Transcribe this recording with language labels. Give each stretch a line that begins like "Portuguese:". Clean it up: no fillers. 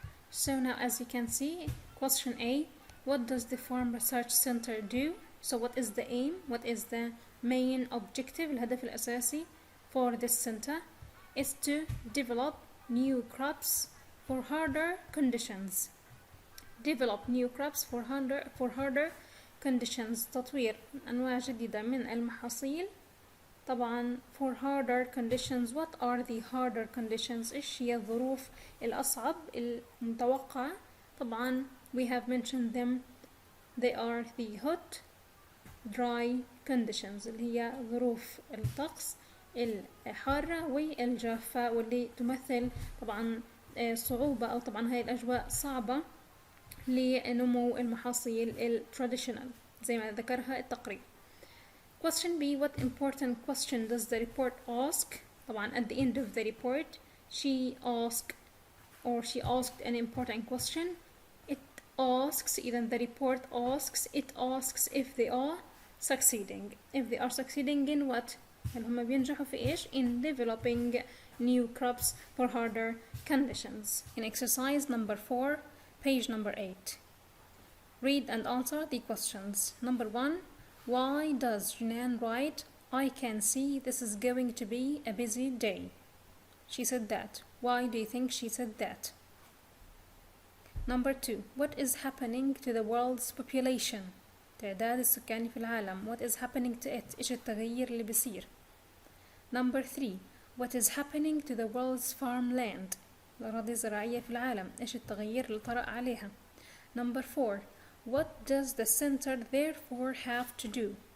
English: So now as you can see, question A, what does the Farm Research Center do? So what is the aim? What is the main objective?
Arabic: الهدف الأساسي
English: for this center is to develop new crops for harder conditions. Develop new crops for harder conditions.
Arabic: تطوير أنواع جديدة من المحاصيل. طبعا
English: for harder conditions. What are the harder conditions?
Arabic: إيش هي الظروف الأصعب المتوقعة؟ طبعا
English: we have mentioned them. They are the hot, dry conditions
Arabic: اللي هي ظروف الطقس الحارة والجافة واللي تمثل طبعا صعوبة أو طبعا هاي الأجواء صعبة لنمو المحاصيل traditional زي ما ذكرها التقرير.
English: Question B, what important question does the report ask?
Arabic: طبعا
English: at the end of the report she asked an important question. It asks, إذا the report asks, it asks if they are succeeding. If they are succeeding in what?
Arabic: هل هم بينجحوا في إيش?
English: In developing new crops for harder conditions. In exercise number 4, page number 8. Read and answer the questions. Number 1, why does Jinan write, I can see this is going to be a busy day? She said that. Why do you think she said that? Number 2. What is happening to the world's population?
Arabic: تعداد السكاني في العالم.
English: What is happening to it?
Arabic: إيش التغيير اللي بيصير؟
English: Number 3. What is happening to the world's farmland?
Arabic: الأراضي الزراعية في العالم. إيش التغيير اللي طرأ عليها؟
English: Number 4. What does the center therefore have to do?